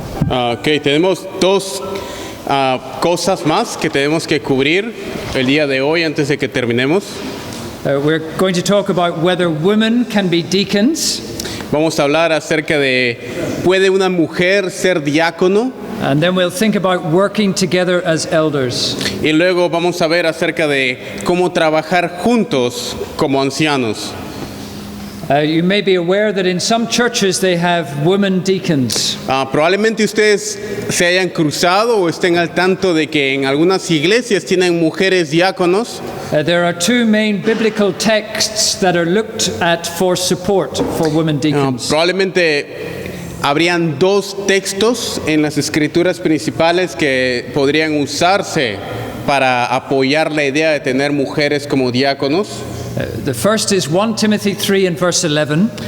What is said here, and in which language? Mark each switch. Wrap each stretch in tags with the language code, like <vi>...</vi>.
<es>Ok, tenemos dos cosas más que tenemos que cubrir el día de hoy antes de que terminemos.</es> <en>We're going to talk about whether women can be deacons,</en> <es>Vamos a hablar acerca de, ¿puede una mujer ser diácono?</es> <en>and then we'll think about working together as elders.</en> <es>Y luego vamos a ver acerca de cómo trabajar juntos como ancianos.</es> <en>You may be aware that in some churches they have women deacons.</en> <es>Probablemente ustedes se hayan cruzado o estén al tanto de que en algunas iglesias tienen mujeres diáconos.</es> <en>There are two main biblical texts that are looked at for support for women deacons.</en> <es>Probablemente habrían dos textos en las escrituras principales que podrían usarse para apoyar la idea de tener mujeres como diáconos.</es> <en>The first is 1 Timothy 3 and verse 11.</en>